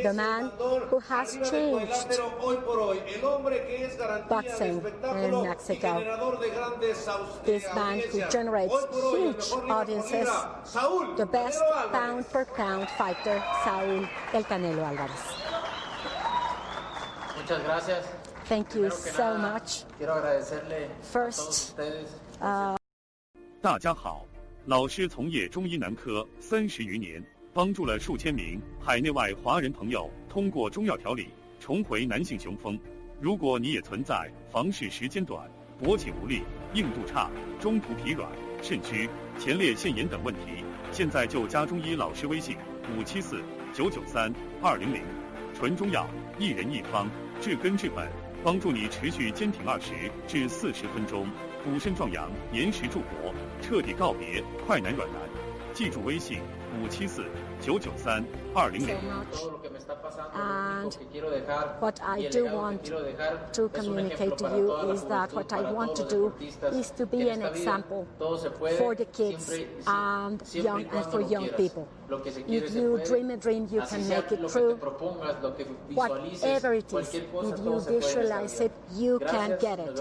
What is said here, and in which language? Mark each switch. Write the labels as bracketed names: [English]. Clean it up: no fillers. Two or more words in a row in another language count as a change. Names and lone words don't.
[English] The man who has changed boxing in Mexico. This man who generates huge audiences, the best pound-for-pound fighter, Saúl El Canelo Álvarez. [Spanish] Muchas gracias. [English] Thank you so much. [Spanish] Quiero agradecerle [English] First, [Chinese] 大家好，老师从业中医男科30余年，帮助了数千名海内外华人朋友通过中药调理重回男性雄风。如果你也存在房事时间短、勃起无力、硬度差、中途疲软、肾虚、前列腺炎等问题，现在就加中医老师微信574-993-200，纯中药，一人一方，治根治本，帮助你持续坚挺20至40分钟，补肾壮阳，延时助勃，彻底告别快男软男。记住微信574-993-200。 [English] And what I do want to communicate to you is that what I want to do is to be an example for the kids and for young people. If you dream a dream, you can make it true. Whatever it is, if you visualize it, you can get it.